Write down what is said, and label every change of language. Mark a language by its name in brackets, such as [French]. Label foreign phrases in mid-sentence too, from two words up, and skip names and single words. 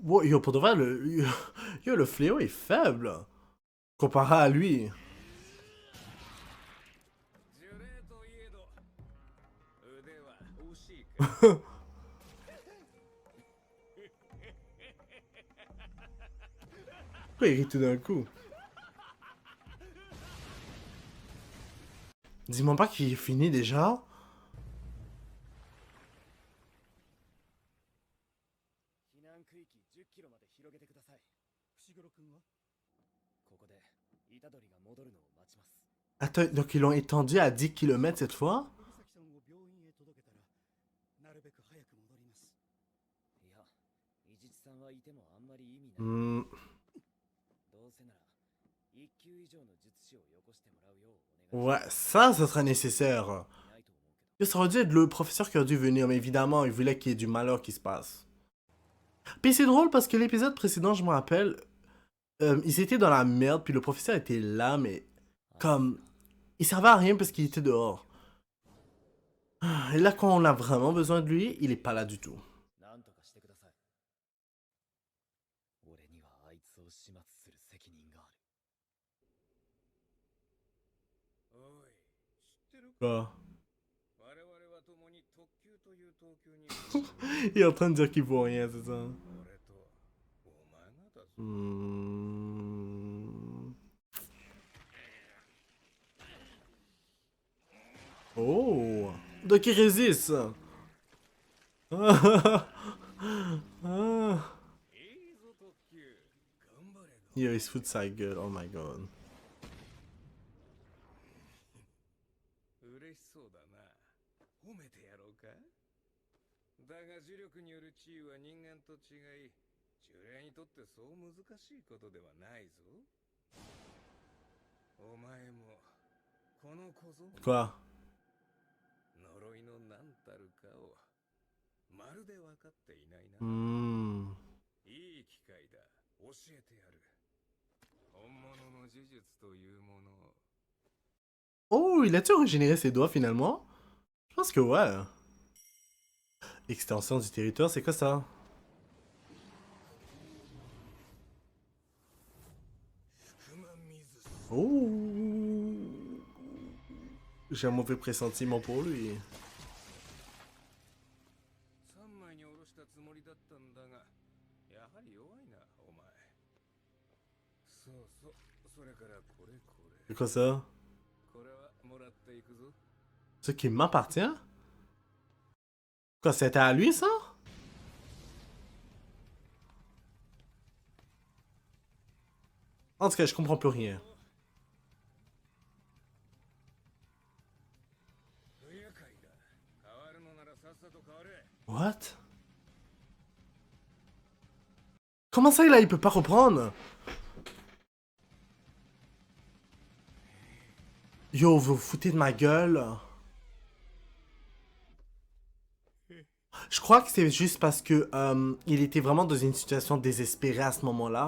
[French] Wow, yo, pour de vrai, yo, le fléau est faible comparé à lui. [Japanese] 呪霊といえど腕は惜しいか。 [French] Pourquoi il rit tout d'un coup? Dis-moi pas qu'il est fini déjà. [Japanese] 避難区域10キロまで広げてください。伏黒君はここで虎杖が戻るのを待ちます。 [French] Attends, donc ils l'ont étendu à 10 km cette fois? [Japanese] 森崎さんを病院へ届けたらなるべく早く戻ります。いや、伊地知さんはいてもあんまり意味ない。 Hmm, どうせなら1級以上の術師をよこしてもらうようお願いし [French] ouais, ça sera nécessaire. [Japanese] ないと思うけど。 [French] Yo, ça aurait dû être le professeur qui aurait dû venir, mais évidemment, il voulait qu'il y ait du malheur qui se passe. Puis c'est drôle parce que l'épisode précédent, je me rappelle, ils étaient dans la merde, puis le professeur était là, mais comme... Il servait à rien parce qu'il était dehors. Et là, quand on a vraiment besoin de lui, il est pas là du tout. [Japanese] なんとかしてください。俺にはあいつを始末する責任がある。おい、知ってるか。 [French] Quoi? [Japanese] 我々は共に特級という等級に [French] Il est en train de dire qu'il vaut rien, c'est ça? [Japanese] 俺とお前がだぞ。 Hmm. Oh! [French] Donc il résiste! Ah. [Japanese] いいぞ特級。頑張れ。 [French] Yo, il se fout de sa gueule, [English] oh my god. [Japanese] 嬉しそうだな。褒めてやろうか。だが呪力による地位は人間と違い、呪霊にとってそう難しいことではないぞ。お前もこの小僧 [French] Quoi? [Japanese] 呪いの何たるかをまるで分かっていないな。 Hmm. いい機会だ。教えてやる。本物の呪術というものを。 [French] Oh, il a-tu régénéré ses doigts finalement? Je pense que ouais. Extension du territoire, c'est quoi ça? Oh! J'ai un mauvais pressentiment pour lui. [Japanese] 3 枚に下ろしたつもりだったんだが、やはり弱いな、お前。そうそう、それからこれこれ。 [French] C'est quoi ça? [Japanese] これはもらっていくぞ。 [French] Ce qui m'appartient? Quoi, c'était à lui ça? En tout cas, je comprends plus rien. [Japanese] 不愉快だ。変わるのならさっさと変われ。 [English] What? [French] Comment ça, là, il peut pas reprendre? Yo, vous vous foutez de ma gueule? Je crois que c'est juste parce que il était vraiment dans une situation désespérée à ce moment-là.